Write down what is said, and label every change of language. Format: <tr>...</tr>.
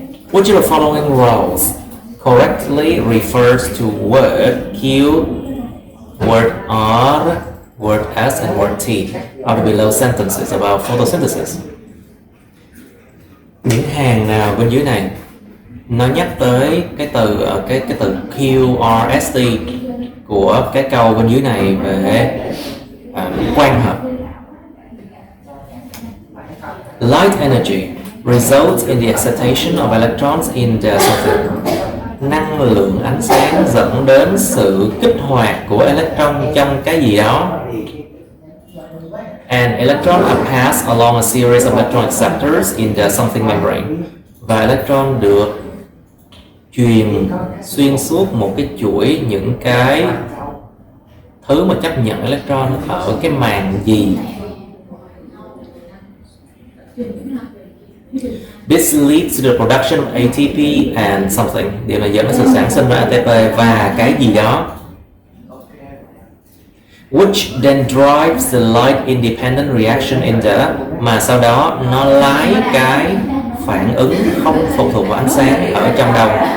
<en>Which of the following rows correctly refers to word Q, word R, word S, and word T are the below sentences about photosynthesis?</en> <vi>Những hàng nào bên dưới này nó nhắc tới cái từ Q, R, S, T của cái câu bên dưới này về quang hợp?</vi> <en>Light energy results in the excitation of electrons in the something.</en> <vi>Năng lượng ánh sáng dẫn đến sự kích hoạt của electron trong cái gì đó.</vi> <en>And electrons are passed along a series of electron acceptors in the something membrane.</en> <vi>Và electron được truyền xuyên suốt một cái chuỗi những cái thứ mà chấp nhận electron ở cái màng gì.</vi> <en>This leads to the production of ATP and something.</en> <vi>Điều này dẫn đến sự sản sinh ra ATP và cái gì đó.</vi> <en>Which then drives the light independent reaction in the,</en> <vi>mà sau đó nó lái cái phản ứng không phụ thuộc vào ánh sáng ở trong đâu?</vi>